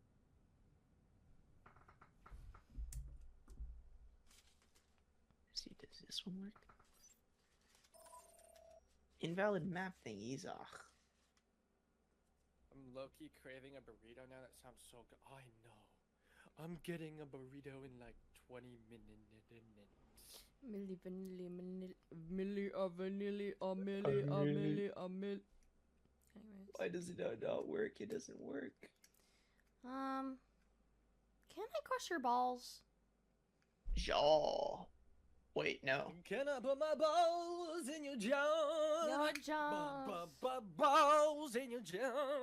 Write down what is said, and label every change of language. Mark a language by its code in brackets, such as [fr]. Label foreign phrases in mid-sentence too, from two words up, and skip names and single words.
[en] See, does this one work? Invalid map thingies. Ugh. I'm low-key craving a burrito now. That sounds so good. Oh, I know. I'm getting a burrito in like 20 minutes. Milli vanilli milli vanilli milli milli. Anyways. Why does it not work? It doesn't work. Can I crush your balls? Jaw. Wait, no. Can I put my balls in your jar? Your jaws. Balls in your jar.